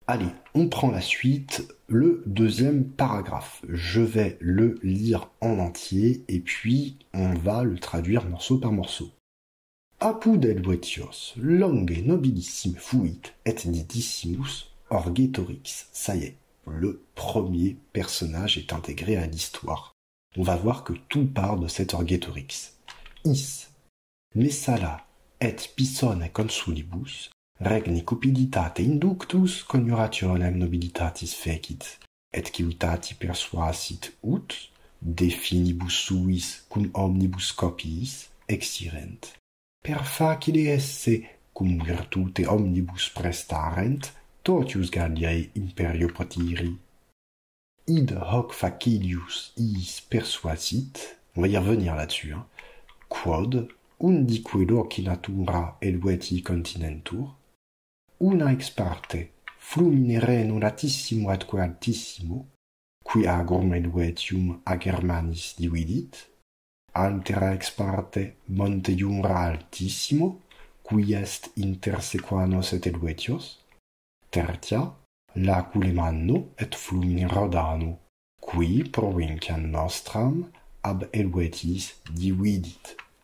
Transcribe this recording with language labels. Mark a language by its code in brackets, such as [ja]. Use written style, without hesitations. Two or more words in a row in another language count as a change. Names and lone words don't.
[fr] Allez, on prend la suite, le deuxième paragraphe. Je vais le lire en entier et puis on va le traduire morceau par morceau. [la] Apud Helvetios, longe nobilissime fuit et didissimus orgetorix. [fr] Ça y est, le premier personnage est intégré à l'histoire. On va voir que tout part de cet orgetorix. [la] Is, Messala et Pisone consulibus, regni cupiditate inductus coniurationem nobilitatis fecit, et civitati persuasit ut, de finibus suis cum omnibus copiis exirent. Per facile esse cum virtute omnibus prestarent, totius Galliae imperio potiri. Id hoc facilius iis persuasit, [fr] on va y revenir là-dessus, [la] quod undique loci natura helveti continentur, una ex parte flumine nulatissimo atque altissimo, qui agrum helvetium a Germanis dividit, altera ex parte monte Jura altissimo, qui est inter sequanos et helvetios, tertia Laculemanno et flumine Rodano, qui provinciam nostram ab helvetis dividit.